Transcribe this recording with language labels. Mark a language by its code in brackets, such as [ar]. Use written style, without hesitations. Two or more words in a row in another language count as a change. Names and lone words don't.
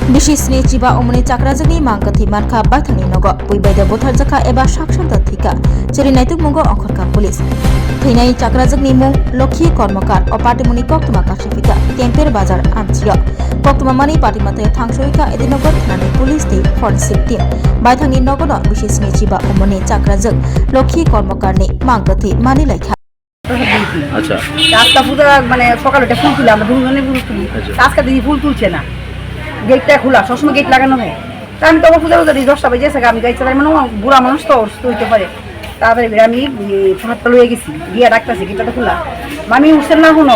[trp] Bishisni chiba umuni Chakrajwkni mangkathi manka baithani nogo puibaida botharjaka eba saksanta thika cherinaituk mungo ongkhorka police theinai Chakrajwkni mung Lokhi Karmakar o patimuni koktuma kasifika Temper bazar amchiyo koktuma mani patimathe thangsoika edinogor thanani police ti [en] forensic team [trp] baithani Nogwno bishisni chiba umuni Chakrajwk Lokhi Karmakar ni mangkathi mani laikha [bn] আচ্ছা রাস্তা পুরো মানে সকালে একটা ফুল তুলে আমরা দুজনে ফুল তুলি আজকে দেখি ফুল তুলছে না গেটটা খোলা সবসময় গেট লাগানো হয় তা আমি তো পূজা পূজা 10টা বেজে গেছে আমি গাড়ি চালাই মানে বুড়া মানুষ তো অসুস্থ হইতে পারে তারপরে আমি হাতটা লয়ে গেছি গিয়ে ডাকতেছি গেটটা খোলা আমি উঠছেন না কোনো